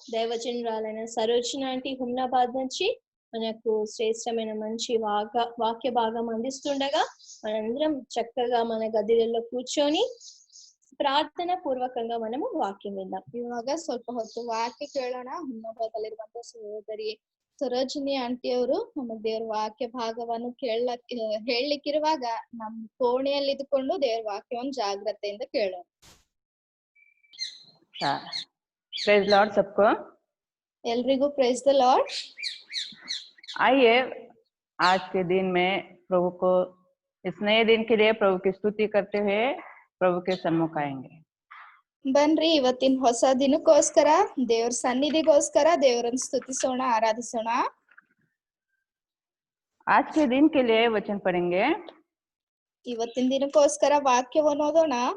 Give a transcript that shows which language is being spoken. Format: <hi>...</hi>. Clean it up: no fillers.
<te>దైవజనురాలైన Sarojini aunty Humnabad నుంచి మనకు శ్రేష్టమైన మంచి వాక్య భాగం అందిస్తుండగా మనందరం చక్కగా మన గదిలలో కూర్చొని ಪ್ರಾರ್ಥನಾ ಪೂರ್ವಕಂగా మనము ವಾಕ್ಯ ವಿಂದಾಂ.</te> <kn>ಇವಾಗ ಸ್ವಲ್ಪ ಹೊತ್ತು ವಾಕ್ಯ ಕೇಳೋಣ. ಹುಮ್ನಾಬಾದಲ್ಲಿರುವಂತಹ ಸಹೋದರಿ ಸರೋಜಿನಿ ಆಂಟಿ ಅವರು ನಮ್ಮ ದೇವ್ರ ವಾಕ್ಯ ಭಾಗವನ್ನು ಹೇಳಲಿಕ್ಕಿರುವಾಗ ನಮ್ಮ ಕೋಣೆಯಲ್ಲಿ ಇದ್ಕೊಂಡು ದೇವ್ರ ವಾಕ್ಯವನ್ನು ಜಾಗ್ರತೆಯಿಂದ ಕೇಳೋಣ.</kn> <hi>प्रेज लॉर्ड सबको.</hi> <kn>ಎಲ್ರಿಗೂ ಪ್ರೇಸ್ ದ ಲಾರ್ಡ್.</kn> <hi>आइए आज के दिन में प्रभु को, इस नए दिन के लिए प्रभु की स्तुति करते हुए प्रभु के सम्मुख आएंगे.</hi> <kn>ಬನ್ರಿ ಇವತ್ತಿನ ಹೊಸ ದಿನಕ್ಕೋಸ್ಕರ ದೇವ್ರ ಸನ್ನಿಧಿಗೋಸ್ಕರ ದೇವರನ್ನು ಸ್ತುತಿಸೋಣ, ಆರಾಧಿಸೋಣ.</kn> <hi>आज के दिन के लिए वचन पढ़ेंगे.</hi> <kn>ಇವತ್ತಿನ ದಿನಕ್ಕೋಸ್ಕರ ವಾಕ್ಯವನ್ನು ಓದೋಣ.</kn>